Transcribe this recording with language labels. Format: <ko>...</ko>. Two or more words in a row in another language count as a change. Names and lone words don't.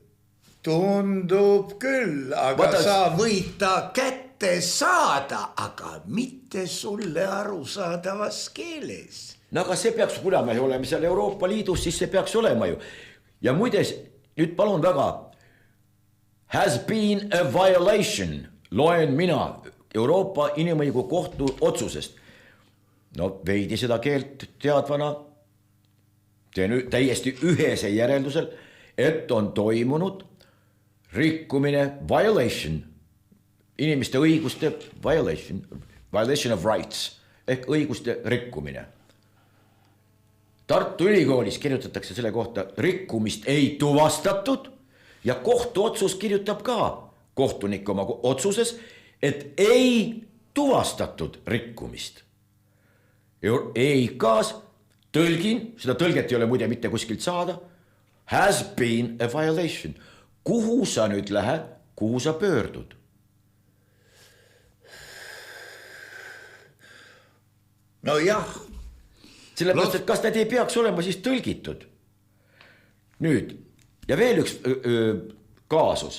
<et>Tundub küll, aga sa võid ta kätte saada, aga mitte sulle arusaadavas keeles. No aga see peaks, kuna me oleme seal Euroopa Liidus, siis see peaks olema ju. Ja muides, nüüd palun väga,</et> <en>has been a violation.</en> <et>Loen mina Euroopa Inimõiguste Kohtu otsusest. No veidi seda keelt teadvana teen täiesti ühese järeldusel, et on toimunud rikkumine, violation, inimeste õiguste</et> <en>violation of rights</en> <et>ehk õiguste rikkumine. Tartu Ülikoolis kirjutatakse selle kohta rikkumist ei tuvastatud ja kohtuotsus kirjutab ka kohtunik oma otsuses, et ei tuvastatud rikkumist. EIK-s tõlgin, seda tõlget ei ole muide mitte kuskilt saada,</et> <en>has been a violation.</en> <et>Kuhu sa nüüd lähed, kuhu sa pöördud? No jah. Sellepärast, et kas need ei peaks olema siis tõlgitud? Nüüd, ja veel üks kaasus.</et>